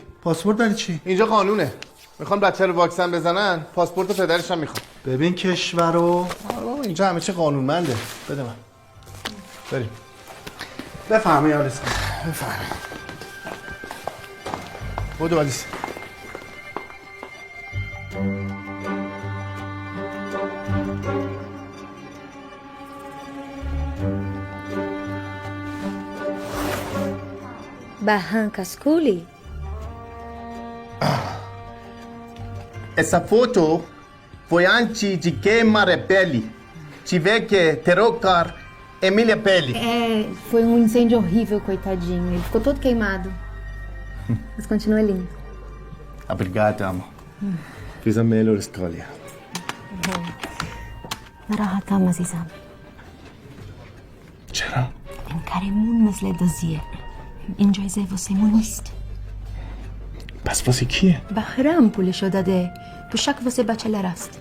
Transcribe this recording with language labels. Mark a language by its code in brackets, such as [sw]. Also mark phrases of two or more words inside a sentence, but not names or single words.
[fa] پاسپورت برای چی؟ اینجا قانونه. میخوان بچه رو واکسن بزنن، پاسپورت پدرش هم میخوان. ببین کشورو. اینجا همه چی قانونمنده. بده من. بریم. بفهمی آلیس. بفهمی. بودو آلیس. [pt] Barranca Ascoli? Essa foto foi antes de queimar a pele. Tive que trocar Emília Pele. Foi um incêndio horrível, coitadinho. Ele ficou todo queimado. Mas continua lindo. Obrigado, amor. Fiz a melhor escolha. [fa] ناراحتم عزیزم. چرا؟ این کارمون مثل دزدیه. این جایزه واسه ما نیست. پس واسه کیه؟ بهرام پولشو داده. پوشک واسه بچه است.